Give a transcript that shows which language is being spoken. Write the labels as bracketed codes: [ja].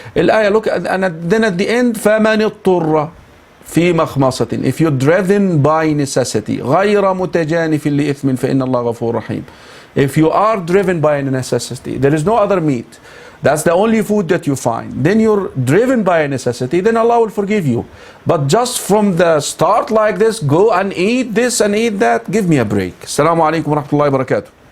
[en] الآية, look, and then at the end, [ar] فمن اضطر في مخمصة. [en] If you're driven by necessity [ar] غير متجانف لإثم فإن الله غفور رحيم. [en] If you are driven by a necessity, there is no other meat, that's the only food that you find, then you're driven by a necessity, then Allah will forgive you. But just from the start like this, go and eat this and eat that, give me a break. [ar] Assalamu alaikum wa rahmatullahi wa barakatuh.